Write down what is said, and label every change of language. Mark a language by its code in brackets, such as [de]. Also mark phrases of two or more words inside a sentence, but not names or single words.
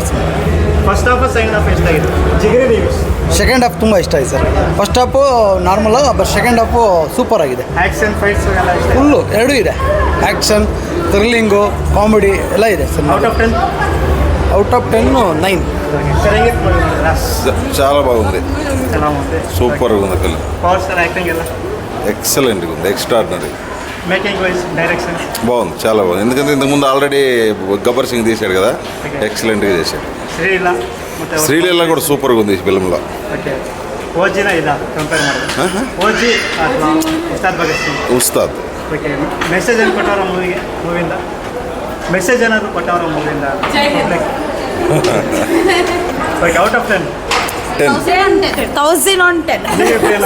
[en] first half second half [kn] ಇಷ್ಟ ಆಗಿದೆ? ಜಿಗಿರಿ ರಿವ್ಯೂಸ್. [en] second half [kn] ತುಂಬ ಇಷ್ಟ ಆಯ್ತು ಸರ್. [en] first half normal, but second half super [kn] ಆಗಿದೆ. [en] action fights [kn] ಎಲ್ಲ ಇಷ್ಟ? ಫುಲ್ಲು ಎರಡೂ ಇದೆ. [en] action, thrilling, comedy [kn] ಎಲ್ಲ ಇದೆ ಸರ್. [en] out of 10? out of 10 9. [kn] ಸರ್ ಹೆಂಗಿತ್ತು ಮೂವಿ? [te] చాలా బాగుంది. [kn] ಚೆನ್ನಾಗಿದೆ. [te] సూపర్గా ఉంది ఫిల్మ్. పవర్ స్టార్ యాక్టింగ్ ఎలా? ఎక్సలెంట్గా ఉంది, ఎక్స్ట్రాడినరీ. [en] making wise direction [te] బాగుంది, చాలా బాగుంది. ఎందుకంటే ఇంతకుముందు ఆల్రెడీ గబ్బర్ సింగ్ తీశాడు కదా, ఎక్సలెంట్గా చేశాడు. [kn] ಶ್ರೀಲೀಲಾ ಮತ್ತೆ [te] శ్రీలీల కూడా సూపర్గా ఉంది ఈ ఫిల్మ్లో. [kn] ಓಕೆ. ಓಜಿನ ಇದಾ ಕಂಪೇರ್ ಮಾಡಿದ್ರೆ? ಓಜಿ ಅಥವಾ ಉಸ್ತಾದ್ ಭಗತ್ ಸಿಂಗ್? ಉಸ್ತಾದ್. ಓಕೆ. ಮೆಸೇಜ್ ಏನು ಕೊಟ್ಟವರ ಮೂವಿಯಿಂದ? ಮೆಸೇಜ್ ಏನಾದರೂ ಕೊಟ್ಟವರ ಮೂವಿಯಿಂದ? ಓಕೆ. [en] out of 10? 1010